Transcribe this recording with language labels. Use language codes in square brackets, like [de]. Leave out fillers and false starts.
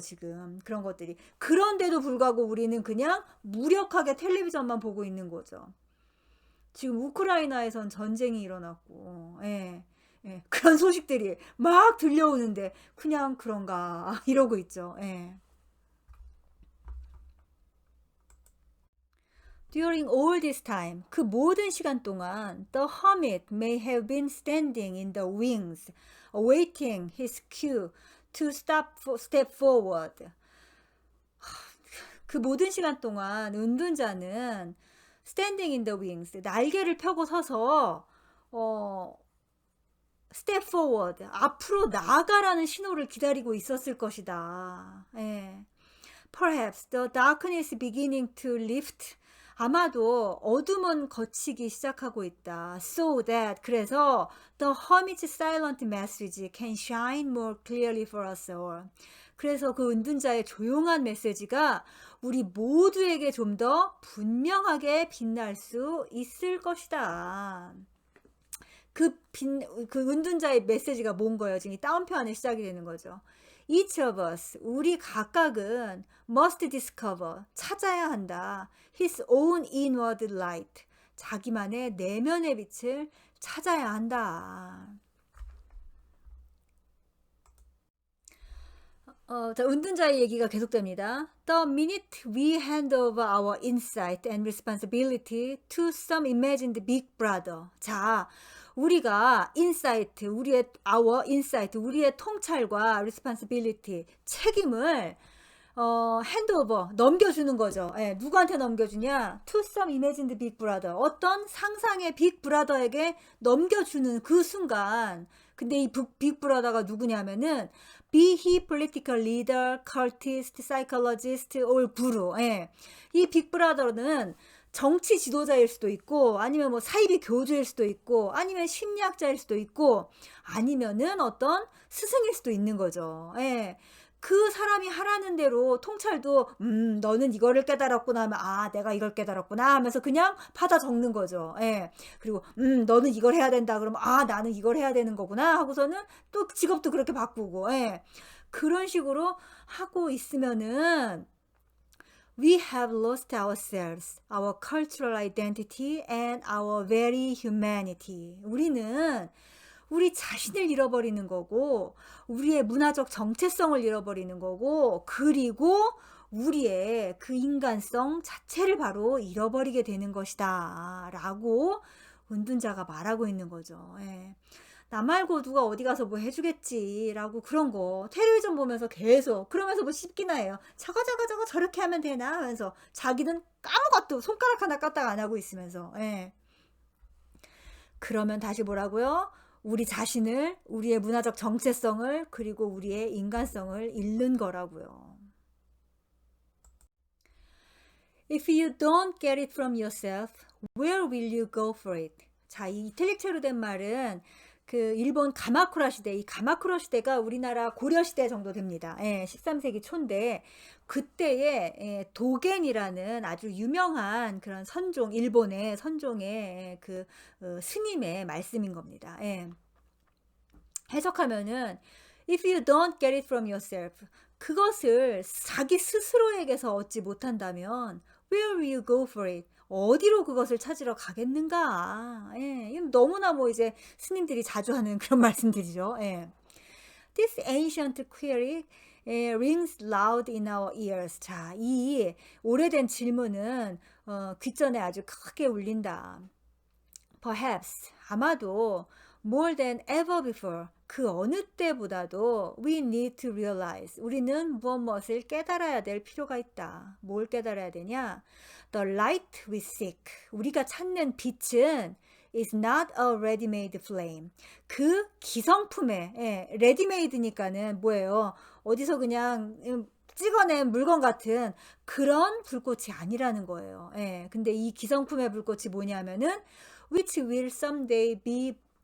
[ko] 지금 그런 것들이. 그런데도 불구하고 우리는 그냥 무력하게 텔레비전만 보고 있는 거죠. 지금 우크라이나에선 전쟁이 일어났고, 예. 예, 그런 소식들이 막 들려오는데 그냥 그런가 이러고 있죠. 예. [en] During all this time, [ko] 그 모든 시간 동안 [en] the hermit may have been standing in the wings, awaiting his cue to step forward. [ko] 그 모든 시간 동안 은둔자는 [en] standing in the wings, [ko] 날개를 펴고 서서 [en] step forward, [ko] 앞으로 나아가라는 신호를 기다리고 있었을 것이다. 예. [en] Perhaps the darkness beginning to lift. [ko] 아마도 어둠은 걷히기 시작하고 있다. [en] So that, [ko] 그래서 [en] the hermit's silent message can shine more clearly for us all. [ko] 그래서 그 은둔자의 조용한 메시지가 우리 모두에게 좀 더 분명하게 빛날 수 있을 것이다. 그 은둔자의 메시지가 뭔 거예요? 지금 이 따옴표 안에 시작이 되는 거죠. [en] Each of us, [ko] 우리 각각은 [en] must discover, [ko] 찾아야 한다. [en] His own inward light, [ko] 자기만의 내면의 빛을 찾아야 한다. 자, 은둔자의 얘기가 계속됩니다. [en] The minute we hand over our insight and responsibility to some imagined big brother. [ko] 자, 우리가 인사이트, [en] our insight, [ko] 우리의 통찰과 responsibility, 책임을 핸드오버, 넘겨주는 거죠. 예, 누구한테 넘겨주냐? [en] To some imagined big brother. [ko] 어떤 상상의 빅 브라더에게 넘겨주는 그 순간. 근데 이 빅 브라더가 누구냐면은 [en] be he political leader, cultist, psychologist, or guru. [ko] 예. 이 빅 브라더는 정치 지도자일 수도 있고 아니면 뭐 사이비 교주일 수도 있고 아니면 심리학자일 수도 있고 아니면은 어떤 스승일 수도 있는 거죠. 예. 그 사람이 하라는 대로 통찰도 너는 이거를 깨달았구나 하면 아 내가 이걸 깨달았구나 하면서 그냥 받아 적는 거죠. 예. 그리고 너는 이걸 해야 된다 그러면 아 나는 이걸 해야 되는 거구나 하고서는 또 직업도 그렇게 바꾸고 예. 그런 식으로 하고 있으면은 [en] we have lost ourselves, our cultural identity and our very humanity. [ko] 우리는 우리 자신을 잃어버리는 거고 우리의 문화적 정체성을 잃어버리는 거고 그리고 우리의 그 인간성 자체를 바로 잃어버리게 되는 것이다 라고 은둔자가 말하고 있는 거죠. 예. 나 말고 누가 어디 가서 뭐 해주겠지 라고 그런 거 텔레비전 보면서 계속 그러면서 뭐 씹기나 해요. 저거 저렇게 하면 되나 하면서 자기는 아무것도 손가락 하나 까딱 안 하고 있으면서 예. 그러면 다시 뭐라고요? 우리 자신을, 우리의 문화적 정체성을 그리고 우리의 인간성을 잃는 거라고요. [en] If you don't get it from yourself, where will you go for it? [ko] 자, 이 이탈릭체로 된 말은 그 일본 가마쿠라 시대, 이 가마쿠라 시대가 우리나라 고려 시대 정도 됩니다. 예, 13세기 초인데 그때에 도겐이라는 아주 유명한 그런 선종, 일본의 선종의 그 스님의 말씀인 겁니다. 예. 해석하면은 [en] if you don't get it from yourself, [ko] 그것을 자기 스스로에게서 얻지 못한다면 [en] where will you go for it? [ko] 어디로 그것을 찾으러 가겠는가? 예, 이건 너무나 뭐 이제 스님들이 자주 하는 그런 말씀들이죠. 예. [en] This ancient query rings loud in our ears. [ko] 자, 이 오래된 질문은 귓전에 아주 크게 울린다. [en] Perhaps, [ko] 아마도 [en] more than ever before, [ko] 그 어느 때보다도 [en] we need to realize, [ko] 우리는 무엇을 깨달아야 될 필요가 있다. 뭘 깨달아야 되냐? [en] The light we seek, [ko] 우리가 찾는 빛은 [en] is not a ready-made flame. [ko] 그 기성품의, ready-made니까는 뭐예요? 어디서 그냥 찍어낸 물건 같은 그런 불꽃이 아니라는 거예요. 예, 근데 이 기성품의 불꽃이 뭐냐면은 [en] which will someday be